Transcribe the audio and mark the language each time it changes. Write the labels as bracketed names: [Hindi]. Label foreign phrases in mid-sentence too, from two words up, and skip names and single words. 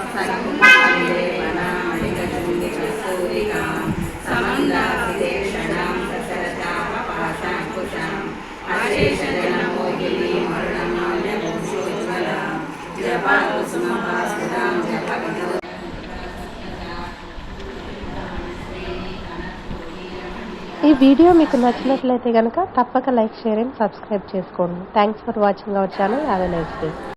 [Sanskrit] सद्गुणविलेपनामणिकचूडिकस्तूरिकां समन्दाभिदेक्षणां सचरचापपाशाङ्कुशाम् अशेषजनमोहिनीं वर्णमाल्यभूषोज्ज्वलां जपाकुसुमभास्वतां जपविदो. [Telugu] ఈ వీడియో మీకు నచ్చినట్లయితే కనుక తప్పక [English] like, share and subscribe [Telugu] చేసుకోండి. [English] Thanks for watching our channel. Have a nice day.